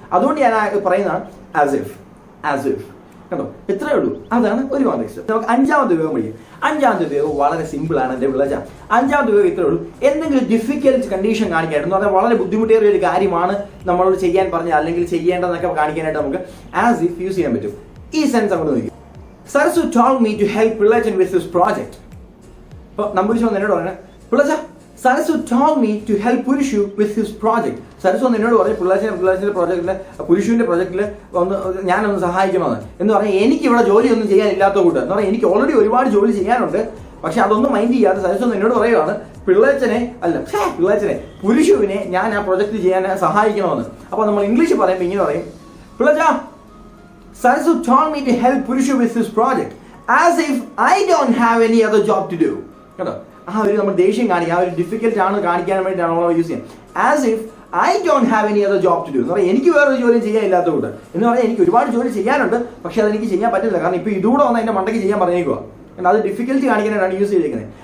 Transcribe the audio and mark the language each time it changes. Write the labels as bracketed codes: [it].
[ml] അതുകൊണ്ട് ഞാൻ പറയുന്നതാണ് ആസ് ഇഫ്. കണ്ടോ, ഇത്രയേ ഉള്ളൂ. അതാണ് ഒരു കോൺടെക്സ്റ്റ്. നമുക്ക് അഞ്ചാമത്തെ ഉപയോഗം പഠിക്കും. അഞ്ചാമത്തെ ഉപയോഗം വളരെ സിമ്പിൾ ആണ് എന്റെ പിള്ളേച്ച. അഞ്ചാമത്തെ ഉപയോഗം ഇത്രയേ ഉള്ളൂ. എന്തെങ്കിലും ഡിഫിക്കൽട്ട് കണ്ടീഷൻ കാണിക്കാനായിട്ട് എന്ന് പറഞ്ഞാൽ വളരെ ബുദ്ധിമുട്ടേറിയ ഒരു കാര്യമാണ് നമ്മളോട് ചെയ്യാൻ പറഞ്ഞത് അല്ലെങ്കിൽ ചെയ്യേണ്ടതെന്നൊക്കെ കാണിക്കാനായിട്ട് നമുക്ക് ആസ് ഇഫ് യൂസ് ചെയ്യാൻ പറ്റും. ഈ സെൻസ് അങ്ങോട്ട് നോക്കി. [en] Sarasu told me to help Pillajan with his project. [ml] അപ്പോൾ നമ്പൂരിശു വന്ന് എന്നോട് പറഞ്ഞു, പിള്ളച്ച Sarasu [en] told me to help [ml] Purushu [en] with his project. [ml] Sarasu വന്ന് എന്നോട് പറഞ്ഞു പിള്ളേച്ചൻ്റെ പ്രോജക്റ്റില് പുരുഷുവിന്റെ പ്രോജക്റ്റിൽ ഞാനൊന്ന് സഹായിക്കണമെന്ന്. എന്ന് പറഞ്ഞാൽ എനിക്ക് ഇവിടെ ജോലിയൊന്നും ചെയ്യാനില്ലാത്ത കൂട്ട് എന്ന് പറഞ്ഞാൽ എനിക്ക് ഓൾറെഡി ഒരുപാട് ജോലി ചെയ്യാനുണ്ട്. പക്ഷെ അതൊന്നും മൈൻഡ് ചെയ്യാതെ സരസു എന്നോട് പറയുകയാണ് പിള്ളേച്ചനെ പുരുഷുവിനെ ഞാൻ ആ പ്രൊജക്ട് ചെയ്യാൻ സഹായിക്കണമെന്ന്. അപ്പോൾ നമ്മൾ ഇംഗ്ലീഷ് പറയുമ്പോൾ ഇങ്ങനെ പറയും, [en] പിള്ളച്ച, Sarasu told me to help Purushu with this project as if I don't have any other job to do. [ml] കേട്ടോ, ആ ഒരു നമ്മൾ ദേഷ്യം കാണിക്കുക, ആ ഒരു ഡിഫിക്കൽട്ട് ആണ് കാണിക്കാൻ വേണ്ടിയിട്ടാണ് നമ്മൾ യൂസ് ചെയ്യുന്നത്. [en] as if I don't have any other job to do [ml] എന്ന് പറയാം. എനിക്ക് വേറൊരു ജോലി ചെയ്യാനില്ലാത്തതുകൊണ്ട് എന്ന് പറഞ്ഞാൽ എനിക്ക് ഒരുപാട് ജോലി ചെയ്യാനുണ്ട്, പക്ഷെ അതെനിക്ക് ചെയ്യാൻ പറ്റില്ല. കാരണം ഇപ്പോൾ ഇതുകൂടെ വന്ന് അതിൻ്റെ മണ്ടയ്ക്ക് ചെയ്യാൻ പറഞ്ഞേക്കുക. അത് ഡിഫിക്കൽട്ടി കാണിക്കാനാണ് യൂസ് ചെയ്തിരിക്കുന്നത്.